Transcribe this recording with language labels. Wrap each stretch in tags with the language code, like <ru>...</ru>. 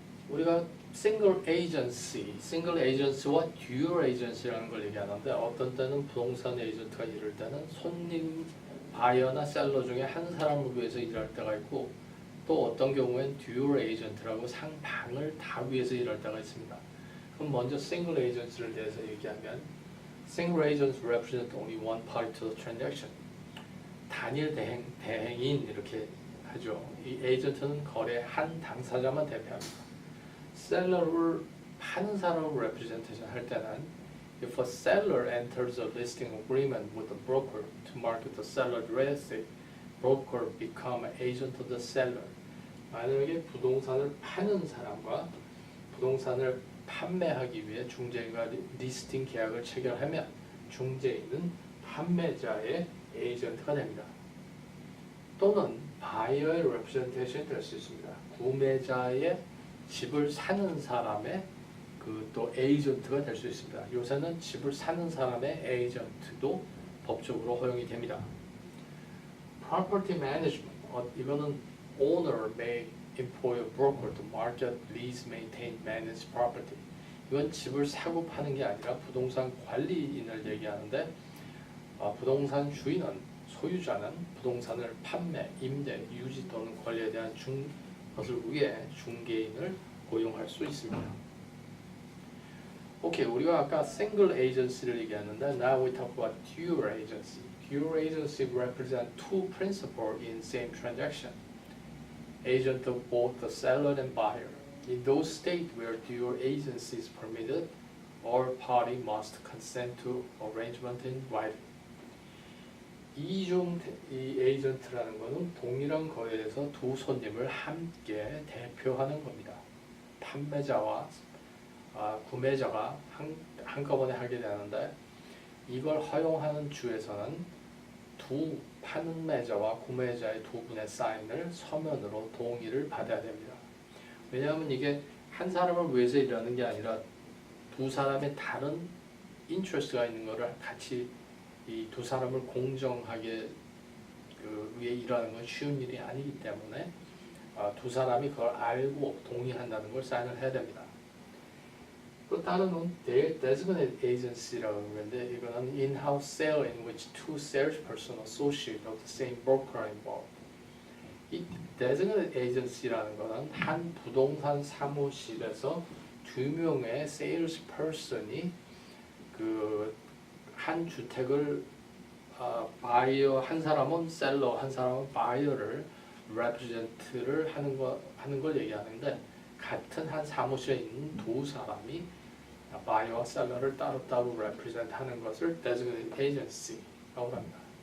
<ko>우리가 single agency와 dual agency라는 걸 얘기하는데 어떤 때는 부동산 에이전트가 일할 때는 손님, 바이어나 셀러 중에 한 사람을 위해서 일할 때가 있고 또 어떤 경우엔 dual agent라고 상방을 다 위해서 일할 때가 있습니다. 그럼 먼저 single agency를 대해서 얘기하면</ko> <en>single agents represent only one party to the transaction.</en> <ko>단일 대행인 이렇게 하죠. 이 에이전트는 거래 한 당사자만 대표합니다. 셀러를 파는 사람을 representation 할 때는</ko> <en>if a seller enters a listing agreement with a broker to market the seller's real estate, broker become an agent of the seller.</en> <ko>만약에 부동산을 파는 사람과 부동산을 판매하기 위해 중개인과 리스팅 계약을 체결하면 중개인은 판매자의 에이전트가 됩니다. 또는 바이어의 representation이 될 수 있습니다. 구매자의 집을 사는 사람의 그 또 에이전트가 될 수 있습니다. 요새는 집을 사는 사람의 에이전트도 법적으로 허용이 됩니다.</ko> <en>Property management,</en> <ko>이거는</ko> <en>owner may employ a broker to market, lease, maintain, manage property.</en> <ko>이건 집을 사고 파는 게 아니라 부동산 관리인을 얘기하는데 부동산 주인은 소유자는 부동산을 판매, 임대, 유지 또는 관리에 대한 것을 위해 중개인을 고용할 수 있습니다. 오케이, 우리가 아까 single agency를 얘기했는데</ko> <en>now we talk about dual agency. Dual agency represent two principals in same transaction. Agent of both the seller and buyer. In those states where dual agency is permitted, all party must consent to arrangement in writing.</en> <ko>이중 에이전트라는 것은 동일한 거래에서 두 손님을 함께 대표하는 겁니다. 판매자와 구매자가 한꺼번에 하게 되는데 이걸 허용하는 주에서는 두 판매자와 구매자의 두 분의 사인을 서면으로 동의를 받아야 됩니다. 왜냐하면 이게 한 사람을 위해서 일하는 게 아니라 두 사람의 다른 인트레스트가 있는 것을 같이 이 두 사람을 공정하게 위해 일하는 건 쉬운 일이 아니기 때문에 두 사람이 그걸 알고 동의한다는 걸 사인을 해야 됩니다. 또 다른 건 designated agency라고 하는데 이거는</ko> <en>in-house sale in which two salespersons associate of the same broker are involved.</en> <ko>이 designated agency라는 거는 한 부동산 사무실에서 두 명의 salesperson이 한 주택을 바이어 한 사람은 셀러 한 사람은 바이어를 represent를 하는 걸 얘기하는데 같은 한 사무실에 있는 두 사람이 바이어와 셀러를 따로따로 represent 하는 것을 designated agency라고 합니다.</ko>